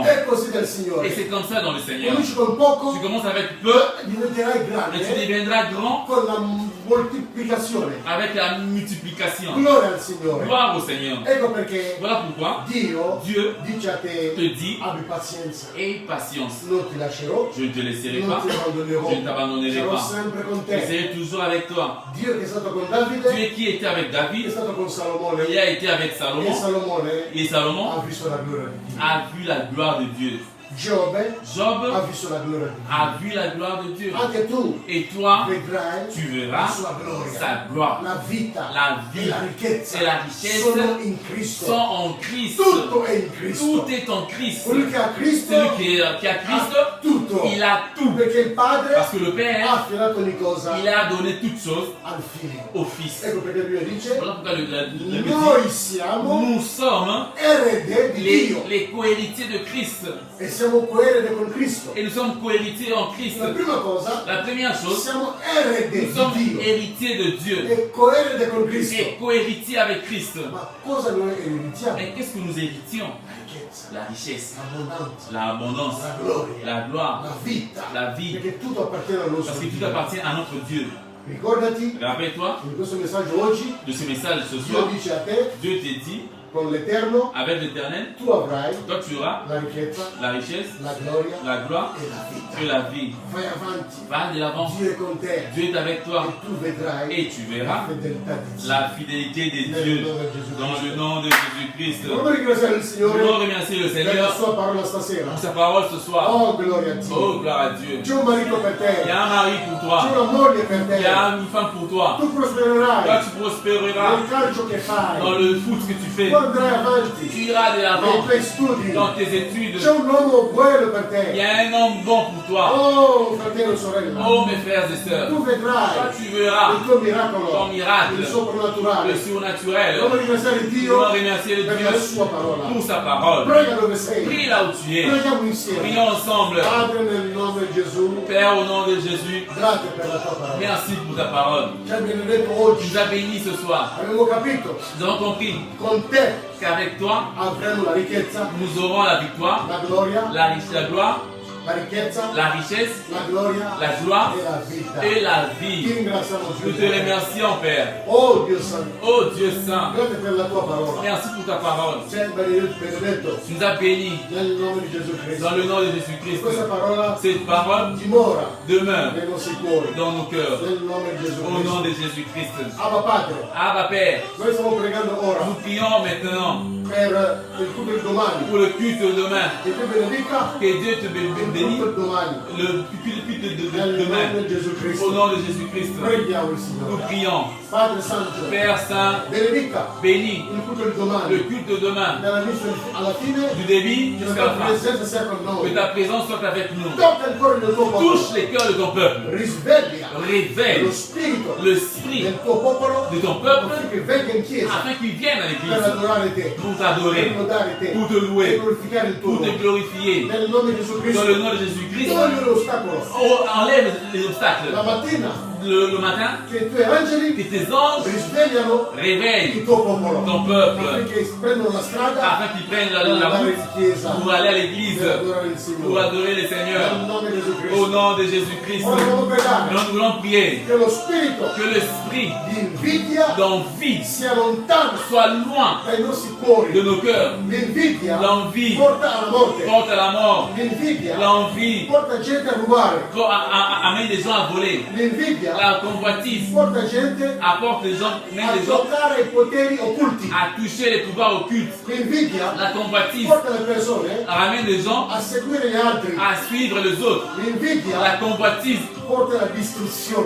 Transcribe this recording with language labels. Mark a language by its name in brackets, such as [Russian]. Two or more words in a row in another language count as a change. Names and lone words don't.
[Italian] È così del [French] Et [Italian] Signore. [French] c'est comme ça dans le Seigneur. [Italian] Cominci con poco, [French] Tu commences avec peu, [Italian] diventerai [French] mais tu [Italian] grande [French] deviendras grand [Italian] con la moltiplicazione. [French] avec la multiplication. [Italian] Gloria al Signore. [French] Gloire au Seigneur. [Italian] Ecco perché [French] Voilà pourquoi [Italian] Dio [French] Dieu [Italian] dice a te, [French] te dit, [Italian] abbi pazienza, [French] aie patience. [Italian] non ti lascerò, [French] Je ne te laisserai [Italian] non [French] pas, [Italian] ti abbandonerò, [French] je ne t'abandonnerai [Italian] sarò [French] pas. [Italian] sempre con [French] Je [Italian] te. [French] serai toujours avec toi. [Italian] Dio che è stato con Davide, [French] Dieu qui était avec [Italian] è [French] David, [Italian] stato con Salomone, [French] il a été avec [Italian] e [French] Salomon, [Italian] Salomone [French] et Salomon [Italian] ha visto la gloria di Dio. [French] a vu la gloire de Dieu. [Italian] Giobbe [French] Job [Italian] ha visto la gloria di Dio. [French] a vu la gloire de Dieu. [Italian] Anche tu [French] Et toi, [Italian] vedrai [French] tu [Italian] la [French] verras [Italian] sua gloria. [French] sa gloire. [Italian] La vita [French] La [Italian] e [French] vie [Italian] la ricchezza [French] et la richesse [Italian] sono in Cristo. [French] sont en Christ. [Italian] Tutto è in Cristo. [French] Tout est en Christ. [Italian] Quello che ha Cristo [French] Celui qui a Christ, [Italian] ha tutto. [French] il a tout. [Italian] Perché il Padre [French] Parce que le Père, [Italian] ha affidato ogni cosa [French] il a donné toutes choses [Italian] al Figlio. [French] au Fils. [Italian] Ecco perché lui dice, [French] Voilà pourquoi le Bible [Italian] noi [French] dit, [Italian] siamo [French] nous sommes [Italian] erede di Dio [French] les cohéritiers de Christ. [Italian] e siamo coerede con Cristo. [French] Et nous sommes cohéritiers en Christ. [Italian] La prima cosa, [French] La première chose, [Italian] siamo erede [French] nous sommes [Italian] di Dio [French] héritiers de Dieu [Italian] e coerede con Cristo. [French] et cohéritiers avec Christ. [Italian] Ma cosa noi ereditiamo? [French] Mais qu'est-ce que nous héritons? [Italian] La ricchezza, [French] La richesse, [Italian] l'abbondanza, [French] l'abondance, [Italian] la gloria, [French] la gloire, [Italian] la vita, [French] la vie. [Italian] perché tutto appartiene al nostro [French] Parce que tout [Italian] Dio. [French] appartient à notre Dieu. [Italian] Ricordati, [French] Rappelle-toi [Italian] in questo messaggio oggi, [French] de ce message ce [Italian] Dio [French] soir. [Italian] dice a te, [French] Dieu te dit, [Italian] con l'Eterno, [French] avec l'Éternel, [Italian] tu avrai [French] toi tu auras [Italian] la ricchezza, [French] la richesse, [Italian] la gloria [French] la gloire [Italian] e la vita. [French] et la vie. [Italian] Vai avanti, [French] Va de l'avant. [Italian] Dio è con te [French] Dieu est avec toi. [Italian] e tu vedrai [French] Et tu verras [Italian] la fedeltà di Dio. [French] la fidélité de Dieu dans le nom de Jésus-Christ. [Italian] Vogliamo ringraziare il [French] Nous [Italian] Signore [French] voulons remercier le [Italian] per la [French] Seigneur [Italian] sua parola stasera. [French] pour sa parole ce soir. [Italian] Oh, gloria a Dio. [French] Oh, gloire à Dieu. [Italian] C'è un marito per [French] Il [Italian] te, [French] y a un mari pour [Italian] c'è [French] toi. [Italian] una moglie per [French] Il y [Italian] te. [French] a une femme pour toi. [Italian] Tu [French] Toi, [Italian] prospererai [French] tu prospéreras [Italian] nel calcio che fai, [French] dans le foot que tu fais. [Italian] tu andrai [French] Tu [Italian] avanti [French] iras de [Italian] nei [French] l'avant [Italian] tuoi studi. [French] dans tes études. [Italian] C'è un uomo buono per [French] Il y [Italian] te. [French] a un homme bon pour toi. [Italian] Oh, fratello e sorella, [French] Oh, mes frères et sœurs. [Italian] tu [French] Toi, [Italian] vedrai [French] tu verras [Italian] il tuo miracolo, [French] ton miracle, [Italian] il soprannaturale. [French] le surnaturel. [Italian] Vogliamo ringraziare [French] Nous [Italian] Dio [French] voulons remercier le [Italian] per [French] Dieu [Italian] la sua parola. [French] pour sa parole. [Italian] Prega dove sei. [French] Prie là où tu es. [Italian] Preghiamo insieme. [French] Prions ensemble. [Italian] Padre, nel nome di Gesù, [French] Père, au nom de Jésus, [Italian] grazie per la tua parola. [French] merci pour ta parole. [Italian] Ci hai benedetto [French] Tu [Italian] oggi. [French] nous as bénis ce soir. [Italian] Abbiamo capito, [French] Nous avons compris [Italian] con te [French] qu'avec toi, [Italian] avremo la ricchezza, [French] nous aurons la victoire, [Italian] la gloria, [French] la gloire, [Italian] la ricchezza, [French] la richesse, [Italian] la gloria [French] la joie [Italian] e la vita. [French] et la [Italian] Ti [French] vie. [Italian] ringraziamo [French] Nous [Italian] Dio. [French] te remercions, Père. [Italian] Oh Dio Santo, [French] Oh Dieu Saint, [Italian] grazie per la tua parola. [French] merci pour ta parole. [Italian] Ci hai benedetto [French] Tu nous as bénis [Italian] nel nome di Gesù [French] dans [Italian] Cristo. [French] le nom de Jésus-Christ. [Italian] Questa parola [French] Cette parole [Italian] dimora [French] demeure [Italian] nei nostri cuori, [French] dans nos cœurs. [Italian] nel nome di Gesù [French] Au nom [Italian] Cristo. [French] de Jésus-Christ. [Italian] Abba Padre, [French] Abba Père, [Italian] noi stiamo pregando ora [French] nous prions maintenant [Italian] per il culto di domani. [French] pour le culte de demain. [Italian] Che tu benedica [French] Que Dieu te [Italian] il [French] bénisse. [Italian] culto di domani. [French] Le culte de [Italian] Nel nome [French] demain. [Italian] di Gesù [French] Au [Italian] Cristo. [French] nom de Jésus-Christ. [Italian] Preghiamo il [French] Nous [Italian] Signore. [French] prions. [Italian] Padre Santo, [French] Père Saint, [Italian] benedica [French] bénis [Italian] il culto di [French] le [Italian] domani. [French] culte de demain. [Italian] Dalla messa alla fine, [French] Du début [Italian] che [French] jusqu'à [Italian] la [French] la [Italian] tua [French] fin. [Italian] presenza sia con [French] Que [Italian] noi. [French] ta présence soit avec nous. [Italian] Tocca il cuore del tuo popolo. [French] Touche les cœurs de ton peuple. [Italian] Risveglia [French] Réveille [Italian] lo spirito [French] l'esprit [Italian] del tuo popolo [French] de ton peuple [Italian] affinché venga in chiesa [French] afin qu'ils viennent à [Italian] per [French] l'église [Italian] adorare te, [French] pour [Italian] per [French] t'adorer, [Italian] lodare te, [French] pour te [Italian] per [French] louer, [Italian] glorificare il tuo [French] pour te [Italian] nome. [French] glorifier. [Italian] Nel nome di Gesù [French] Dans [Italian] Cristo, [French] le nom de Jésus-Christ, [Italian] togli l'ostacolo. [French] oh, enlève les obstacles. [Italian] La mattina [French] Le matin, [Italian] che i tuoi angeli [French] que tes anges [Italian] risvegliano [French] réveillent [Italian] il tuo popolo [French] ton peuple [Italian] affinché prendono la strada [French] afin qu'ils prennent la [Italian] per andare [French] route [Italian] in chiesa [French] pour aller à l'église, [Italian] per adorare il [French] pour [Italian] Signore. [French] adorer le [Italian] Nel [French] Seigneur. [Italian] nome di Gesù [French] Au [Italian] Cristo. [French] nom de Jésus-Christ, [Italian] Ora dobbiamo pregare [French] nous voulons prier [Italian] che lo spirito [French] que l'esprit [Italian] di invidia [French] d'envie [Italian] sia lontano [French] soit loin [Italian] dai nostri cuori. [French] de nos cœurs. [Italian] L'invidia [French] L'envie [Italian] porta alla morte. [French] porte à la mort. [Italian] L'invidia [French] L'envie [Italian] porta gente a rubare. [French] amène des gens à voler. [Italian] L'invidia [French] La convoitise [Italian] porta gente [French] apporte des gens, [Italian] a [French] mène des gens [Italian] giocare ai poteri occulti. [French] à toucher les pouvoirs occultes. [Italian] L'invidia [French] La convoitise [Italian] porta le persone [French] ramène des gens [Italian] a seguire gli altri. [French] à suivre les autres. [Italian] L'invidia [French] La convoitise [Italian] porta alla distruzione.